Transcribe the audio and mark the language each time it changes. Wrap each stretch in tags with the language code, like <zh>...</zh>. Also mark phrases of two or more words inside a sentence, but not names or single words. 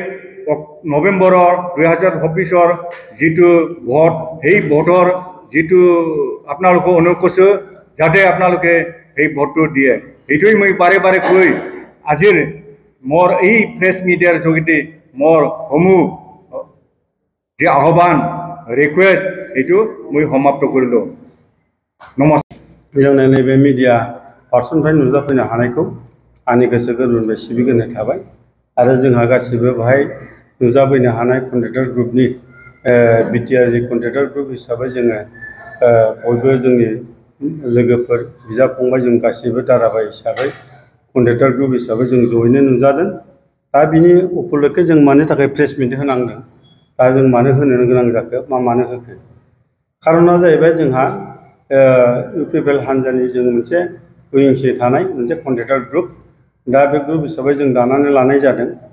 <as>নৱেম্বৰৰ 2026 যিটো ভোট সেই ভোটৰ যিটো আপোনালোকক অনুৰোধ কৰিছোঁ যাতে আপোনালোকে এই ভোটটো দিয়ে এইটোৱেই মই বাৰে বাৰে কৈ আজিৰ মোৰ এই</as> <en>press media</en> <as>যোগেদি মোৰ সমূহ যে আহ্বান ৰিকুৱেষ্ট এইটো মই সমাপ্ত কৰিলোঁ নমস্কাৰ</as> <brx>जोंनि नैबे</brx> <en>media person</en> <brx>नुजाफैनो हानायखौ आंनि गोसो गोरबोनिफ्राय सिबिग्रोनाय थाबाय आरो जोंहा गासिबो बेहाय नुजाफैनो हानाय</brx> <en>contractor group</en> <brx>बिटिआरनि</brx> <en>contractor group</en> <brx>हिसाबै जोङो बयबो जोंनि लोगोफोर बिदा फंबाय जों गासिबो दाराबाय हिसाबै</brx> <en>contractor group</en> <brx>हिसाबै जों जयैनो नुजादों दा बिनि उपलक्षे जों मानो थाखाय</brx> <en>press meet</en> <brx>होनांदों दा जों मानो होनो गोनां जाखो मानो होखो खारना जाहैबाय जोंहा इउपिपिएल हान्जानि जों मोनसे उइंसि थानाय मोनसे</brx> <en>contractor group</en> <brx>दा बे ग्रुप हिसाबै जों दानानै लानाय जादों</brx>